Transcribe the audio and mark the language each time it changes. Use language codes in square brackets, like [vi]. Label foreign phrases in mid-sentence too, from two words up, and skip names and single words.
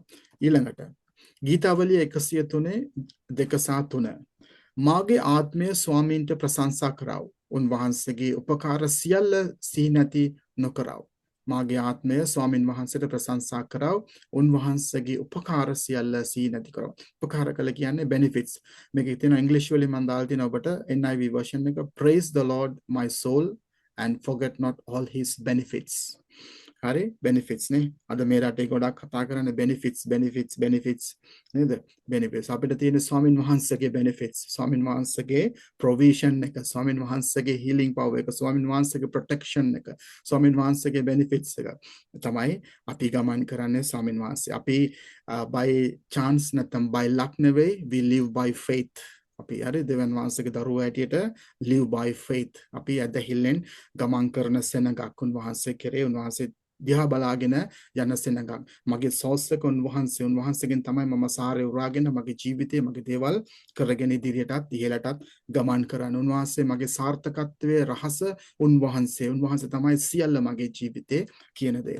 [si] ඊළඟට ගීතාවලිය 103:2-3 මාගේ ආත්මය ස්වාමීන්ට ප්‍රශංසා කරව. උන්වහන්සේගේ උපකාර සියල්ල සිහි නැති නොකරව. මාගේ ආත්මය ස්වාමින් වහන්සේට ප්‍රශංසා කරව. උන්වහන්සේගේ උපකාර සියල්ල සිහි නැති කරව. උපකාර කළ කියන්නේ benefits. මේකේ තියෙන ඉංග්‍රීසි වලින් මම දාලා තියෙන ඔබට NIV version එක [en] praise the Lord my soul and forget not all his benefits. [si] හරි benefits නේ. අද මේ රටේ ගොඩක් කතා කරන්නේ benefits නේද? benefits අපිට තියෙන ස්වාමින් වහන්සේගේ benefits, ස්වාමින් වහන්සේගේ provision එක, ස්වාමින් වහන්සේගේ [en] healing power [si] එක, ස්වාමින් වහන්සේගේ protection එක, ස්වාමින් වහන්සේගේ benefits එක තමයි අපි ගමන් කරන්නේ ස්වාමින් වහන්සේ. [en] අපි by chance නැත්නම් by luck නෙවෙයි, we live by faith. [si] අපි හරි දෙවියන් වහන්සේගේ දරුවෝ ඇටියට [en] live by faith. [si] අපි ඇදහිල්ලෙන් ගමන් කරන සෙනඟක් උන්වහන්සේ කෙරේ, උන්වහන්සේ දිහා බලාගෙන යන සෙනඟක්. මගේ සෝස්සක උන්වහන්සේගෙන් තමයි මම සාරේ උරාගෙන මගේ ජීවිතේ මගේ දේවල් කරගෙන ඉදිරියටත් ඉහළටත් ගමන් කරන්නේ. උන්වහන්සේ මගේ සාර්ථකත්වයේ රහස උන්වහන්සේ තමයි සියල්ල මගේ ජීවිතේ කියන දේ.